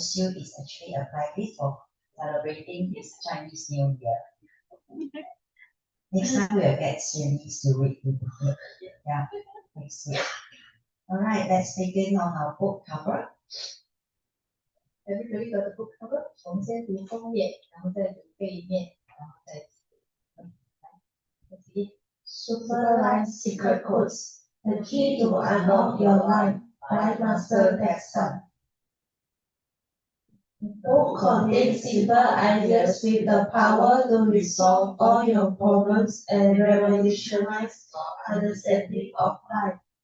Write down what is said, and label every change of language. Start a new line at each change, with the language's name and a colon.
English: Xu is actually a private for celebrating his Chinese New Year. Next time we'll get Chinese to read with him. Yeah, next week. Alright, let's begin on our book cover. Everybody got the book cover？
Chinese: 我们先读封面，然后再读背面，然后再来。
English: Supervised secret codes, the key to unlock your life by Master Jackson. Book contains simple ideas with the power to resolve all your problems and revolutionize your understanding of life.